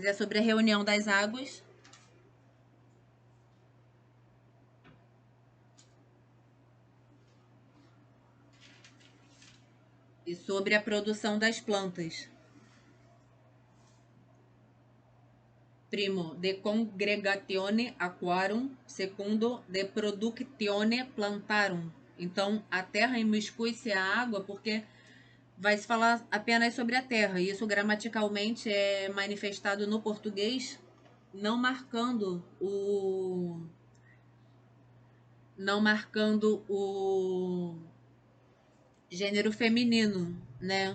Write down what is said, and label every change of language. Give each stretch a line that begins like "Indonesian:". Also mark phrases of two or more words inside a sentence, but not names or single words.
Portuguese: É sobre a reunião das águas e sobre a produção das plantas.
Latin: Primo, de congregatione aquarum, secundo, de productione plantarum.
Portuguese: Então, a terra imiscui-se a água porque vai se falar apenas sobre a terra. E isso gramaticalmente é manifestado no português, não marcando o não marcando o gênero feminino, né?